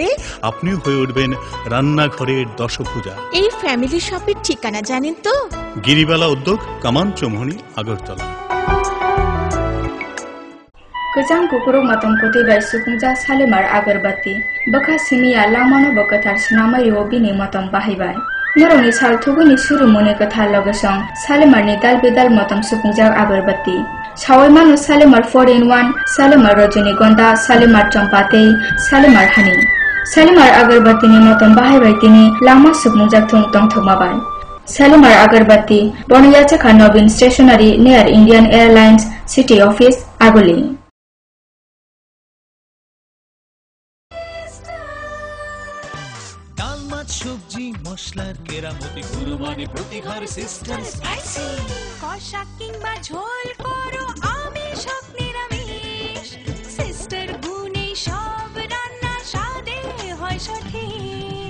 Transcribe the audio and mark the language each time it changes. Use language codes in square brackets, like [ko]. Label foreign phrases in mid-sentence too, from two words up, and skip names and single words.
[bn] আপনি হয়ে উঠবেন রান্নাঘরের দশভুজা। এই ফ্যামিলি শপের ঠিকানা জানেন তো? গিরিবালা উদ্যোগ, কামান চৌমুহনী, আগরতলা। [brx] गोजां कुकुरु मतम कोथैबाय सुफुंजा सालेमार आगरबाती बखा सिमिया लामानो बकथार सिनामायो बिनि मतम बाहायबाय। नरंनि सालथुगुनि सुरुमुनि कथा लगसं सालेमारनि दाल बेदाल मतम सुफुंजा आगरबाती सावै मानु सालेमार 4-in-1, सालेमार रजनीगंधा, सालेमार चम्पाते, सालेमार हानि। सालेमार आगरबातीनि मतम बाहायबाय तिनि लामा सुफुंजा थुं तंथमाबाय। सालेमार आगरबाती बनियाचाखा नवीन स्टेशनारी [en] near Indian Airlines City Office [brx] आगुली। [bn] সবজি মশলার কেরামতি গুণমানে প্রতি ঘর সিস্টার স্পাইসি। কষা কিংবা ঝোল করো আমিষ হোক নিরামিষ, সিস্টার গুণে সব রান্না স্বাদে হয় সঠিক।